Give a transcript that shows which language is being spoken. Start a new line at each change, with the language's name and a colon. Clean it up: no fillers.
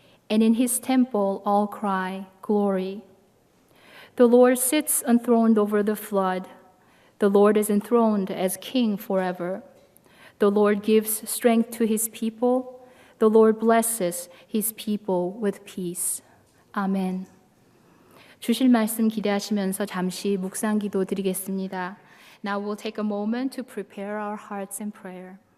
English: And in his temple all cry, glory. The Lord sits enthroned over the flood. The Lord is enthroned as king forever. The Lord gives strength to his people. The Lord blesses his people with peace. 아멘.
Korean: 주실 말씀 기대하시면서 잠시 묵상 기도 드리겠습니다.
English: Now we'll take a moment to prepare our hearts in prayer.